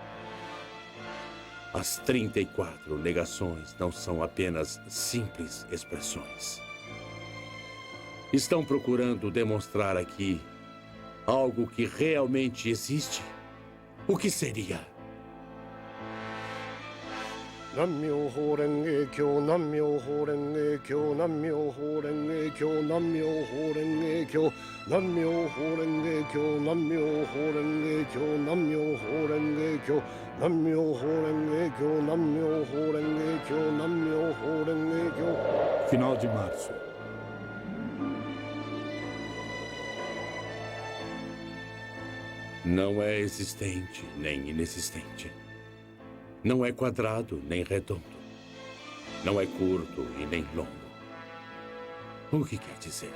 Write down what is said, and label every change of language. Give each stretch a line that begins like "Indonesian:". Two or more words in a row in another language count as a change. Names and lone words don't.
Portuguese: As 34 negações não são apenas simples expressões. Estão procurando demonstrar aqui algo que realmente existe? O que seria?
Japanese: 南無妙法蓮華経、南無妙法蓮華経、南無妙法蓮華経、南無妙法蓮華経、南無妙法蓮華経、南無妙法蓮華経、南無妙法蓮華経、南無妙法蓮華経、南無妙法蓮華経、南無妙法蓮華経.
Portuguese: Final de março. Não é existente nem inexistente. Não é quadrado nem redondo. Não é curto e nem longo. O que quer dizer?